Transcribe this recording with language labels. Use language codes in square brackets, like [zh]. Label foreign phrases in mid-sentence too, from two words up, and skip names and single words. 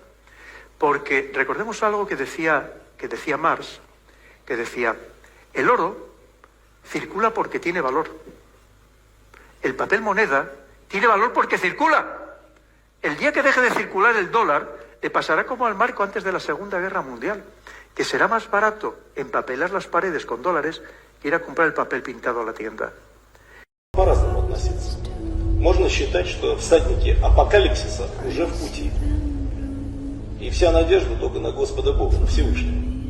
[es] Porque recordemos algo que decía Marx, que decía, el oro circula porque tiene valor. El papel moneda tiene valor porque circula. El día que deje de circular el dólar, le pasará como al marco antes de la Segunda Guerra Mundial, que será más barato empapelar las paredes con dólares que ir a comprar el papel pintado a la tienda. [ru] По-разному относиться. Можно считать, что всадники апокалипсиса уже в пути. И вся надежда только на Господа Бога, на Всевышнего.